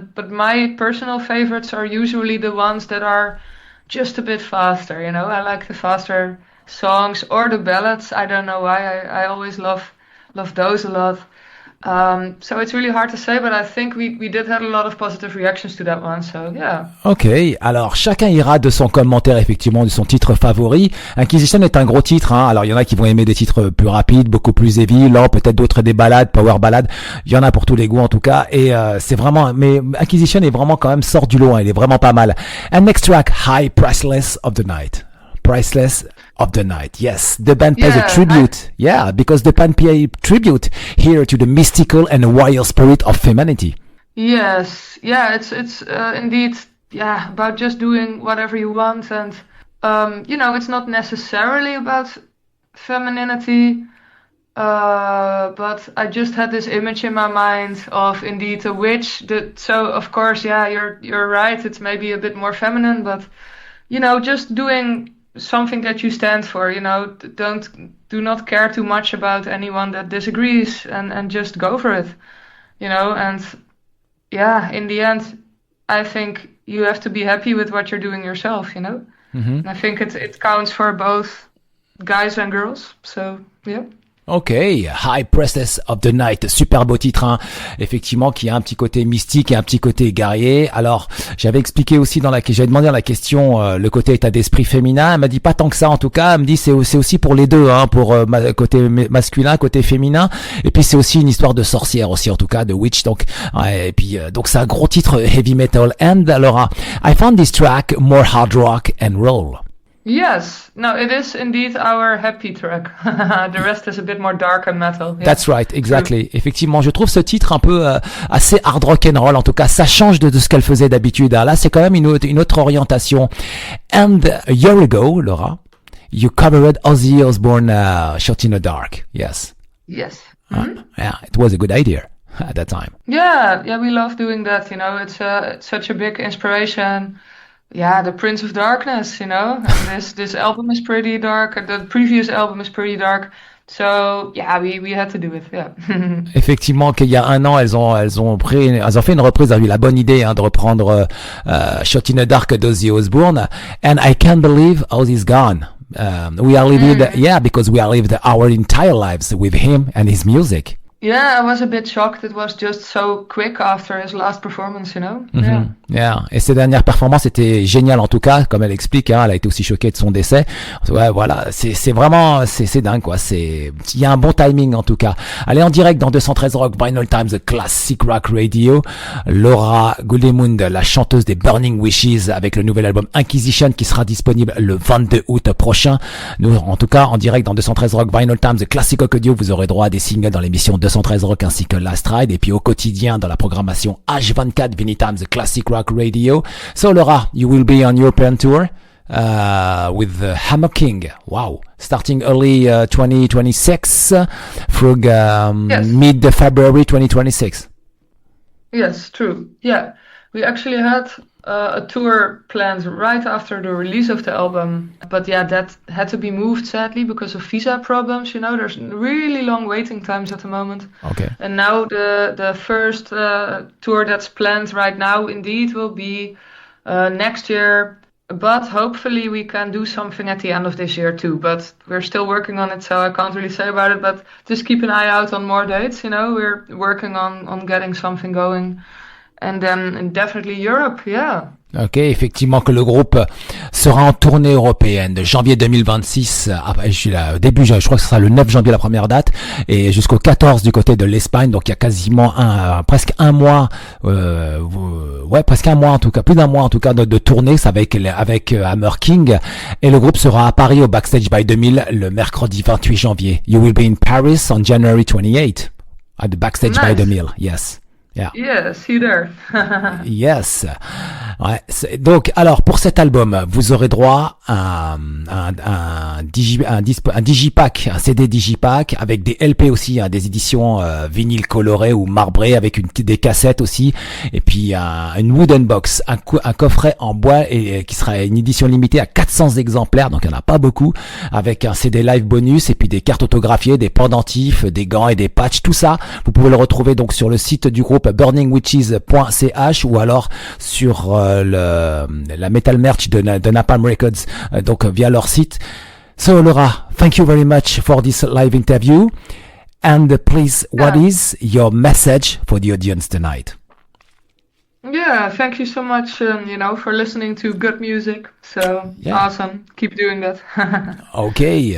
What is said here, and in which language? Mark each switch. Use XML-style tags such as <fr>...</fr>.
<en>But my personal favorites are usually the ones that are just a bit faster. I like the faster songs or the ballads. I don't know why. I always love those a lot. So it's really hard to say, but I think we did have a lot of positive reactions to that one, so yeah.</en> <fr>Ok, alors chacun ira de son commentaire effectivement de son titre favori. Inquisition est un gros titre, hein. Alors il y en a qui vont aimer des titres plus rapides, beaucoup plus heavy, lents, peut-être d'autres des ballades, power ballades. Il y en a pour tous les goûts en tout cas, et c'est vraiment, mais Inquisition est vraiment quand même sort du lot, hein. Il est vraiment pas mal.</fr> <en>And next track, High Priceless of the Night. Priceless of the Night. Yes, the band pays a tribute. Because the band pays a tribute here to the mystical and wild spirit of femininity. Yes, it's indeed about just doing whatever you want, and it's not necessarily about femininity, but I just had this image in my mind of indeed a witch. So of course, you're right. It's maybe a bit more feminine, but just doing something that you stand for, do not care too much about anyone that disagrees, and just go for it, and in the end, I think you have to be happy with what you're doing yourself, And I think it counts for both guys and girls, so yeah.</en> <fr>Ok, High Priestess of the Night, super beau titre, hein. Effectivement, qui a un petit côté mystique et un petit côté guerrier. Alors, j'avais expliqué aussi j'avais demandé dans la question le côté état d'esprit féminin. Elle m'a dit pas tant que ça, en tout cas. Elle me dit c'est aussi pour les deux, hein, pour côté masculin, côté féminin. Et puis c'est aussi une histoire de sorcière aussi, en tout cas, de witch. Donc, et puis donc c'est un gros titre heavy metal.</fr> <en>And alors, I found this track more hard rock and roll. Yes, no, it is indeed our happy track. The rest is a bit more dark and metal. Yeah. That's right, exactly.</en> <fr>Effectivement, je trouve ce titre un peu assez hard rock and roll. En tout cas, ça change de ce qu'elle faisait d'habitude. Là, c'est quand même une autre orientation.</fr> <en>And a year ago, Laura, you covered Ozzy Osbourne, Shot in the Dark. Yes. Yes. Yeah, it was a good idea at that time. Yeah, we love doing that. It's such a big inspiration. Yeah, the Prince of Darkness, And this album is pretty dark. The previous album is pretty dark. So we had to do it. Yeah.</en> <fr>Effectivement, qu'il y a un an, elles ont fait une reprise. Elles ont eu la bonne idée, hein, de reprendre Shot in the Dark d'Ozzy Osbourne.</fr> <en>And I can't believe Ozzy's gone. We are living, because we are living our entire lives with him and his music. Yeah, I was a bit shocked. It was just so quick after his last performance, Yeah.</en> <fr>Et ses dernières performances étaient géniales en tout cas, comme elle explique, hein, elle a été aussi choquée de son décès. Ouais, voilà, c'est vraiment, c'est dingue, quoi. Il y a un bon timing en tout cas. Allez, en direct dans 213 Rock, Vinylestimes, Classic Rock Radio. Laura Guldemond, la chanteuse des Burning Wishes, avec le nouvel album Inquisition qui sera disponible le 22 août prochain. Nous, en tout cas, en direct dans 213 Rock, Vinylestimes, Classic Rock Radio, vous aurez droit à des singles dans l'émission 213 Rock ainsi que Last Ride, et puis au quotidien dans la programmation H24 Vinylestimes Classic Rock Radio.</fr> <en>So Laura, you will be on European tour with Hammer King. Wow, starting early 2026 through mid-February 2026. Yes, true. Yeah, we actually had a tour planned right after the release of the album, but that had to be moved sadly because of visa problems. There's really long waiting times at the moment. Okay. And now the first tour that's planned right now indeed will be next year, but hopefully we can do something at the end of this year too, but we're still working on it, so I can't really say about it, but just keep an eye out on more dates. We're working on getting something going. And then definitely Europe, yeah.</en> <fr>Ok, effectivement que le groupe sera en tournée européenne de janvier 2026, début, je crois que ce sera le 9 janvier la première date, et jusqu'au 14 du côté de l'Espagne, donc il y a quasiment presque un mois en tout cas, plus d'un mois en tout cas de tournée, c'est avec Hammer King, et le groupe sera à Paris au Backstage by 2000 le mercredi 28 janvier.</fr> <en>You will be in Paris on January 28 at the Backstage by 2000, yes. Yeah, see you there.</en> <fr>Yes. Ouais. Donc, alors, pour cet album, vous aurez droit un digipack, un CD digipack avec des LP aussi, des éditions vinyle colorées ou marbrées avec des cassettes aussi, et puis une wooden box, un coffret en bois et qui sera une édition limitée à 400 exemplaires, donc il n'y en a pas beaucoup, avec un CD live bonus et puis des cartes autographiées, des pendentifs, des gants et des patchs, tout ça vous pouvez le retrouver donc sur le site du groupe burningwitches.ch ou alors sur la metal merch de Napalm Records, donc via leur site.</fr> <en>So Laura, thank you very much for this live interview, and please, what is your message for the audience tonight? Yeah, thank you so much, for listening to good music. So awesome. Keep doing that. Okay.</en>